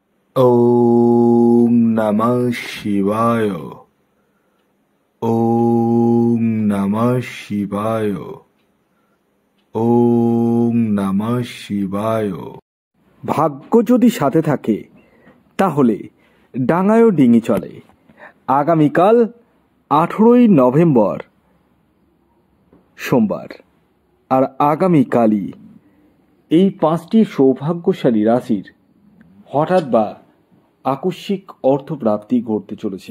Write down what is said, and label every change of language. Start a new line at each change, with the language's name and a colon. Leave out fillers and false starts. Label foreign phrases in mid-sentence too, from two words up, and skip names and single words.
Sanskrit: ওম নমঃ শিবায়। ওম নমঃ শিবায়। ওম নমঃ শিবায়।
Bangla: ভাগ্য যদি সাথে থাকে তাহলে ডাঙায়ও ডিঙি চলে। আগামীকাল 18ই নভেম্বর সোমবার, আর আগামীকালই এই 5টি সৌভাগ্যশালী রাশির হঠাৎ বা আকস্মিক অর্থপ্রাপ্তি ঘটতে চলেছে।